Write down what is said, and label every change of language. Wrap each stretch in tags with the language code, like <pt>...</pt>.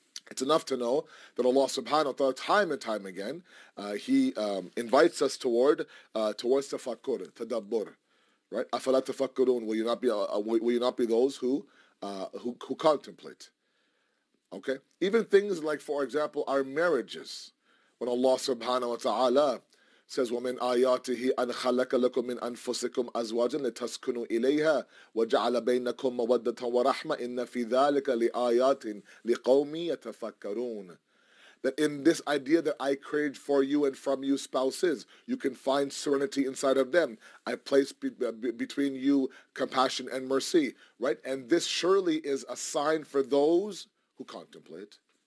<en>It's enough to know that Allah subhanahu wa ta'ala, time and time again, He invites us towards tafakkur, tadabbur, right?</en> <ar>أَفَلَا تَفَكُّرُونَ.</ar> <en>Will you not be those who contemplate? Okay? Even things like, for example, our marriages. When Allah subhanahu wa ta'ala says,</en> <ar>وَمِنْ آيَاتِهِ أَنْ خَلَقَ لَكُم مِّنْ أَنفُسِكُمْ أَزْوَاجًا لِتَسْكُنُوا إِلَيْهَا وَجَعَلَ بَيْنَكُم مَّوَدَّةً وَرَحْمَةً إِنَّ فِي ذَلِكَ لِآيَاتٍ لِقَوْمٍ يَتَفَكَّرُونَ.</ar> <en>That in this idea that I created for you and from you spouses, you can find serenity inside of them. I place between you compassion and mercy, right? And this surely is a sign for those who contemplate.</en>